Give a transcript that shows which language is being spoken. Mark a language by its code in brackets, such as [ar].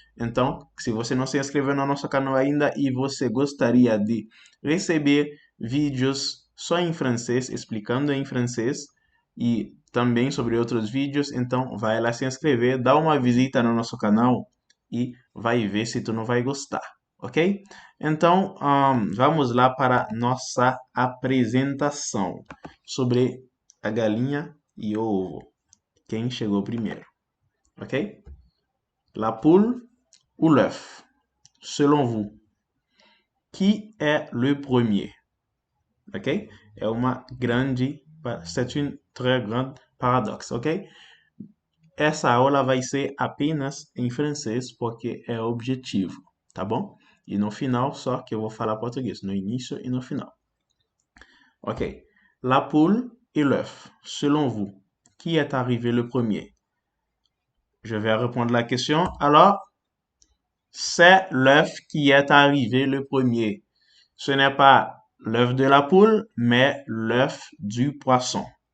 [pt] Então, se você não se inscreveu no nosso canal ainda e você gostaria de receber vídeos só em francês, explicando em francês e também sobre outros vídeos, então vai lá se inscrever, dá uma visita no nosso canal e vai ver se tu não vai gostar, ok? Então, vamos lá para nossa apresentação sobre a galinha e o ovo. Quem chegou primeiro, ok? [fr] La poule ou l'œuf? Selon vous, qui est le premier? Ok? [pt] É uma grande, [fr] c'est une très grande paradoxe, ok? [pt] Essa aula vai ser apenas em francês porque é objetivo, tá bom? E no final só que eu vou falar português, no início e no final. [fr] Ok. La poule et l'œuf. Selon vous, qui est arrivé le premier? Je vais répondre la question. Alors, c'est l'œuf qui est arrivé le premier. Ce n'est pas l'œuf de la poule, mais l'œuf du poisson.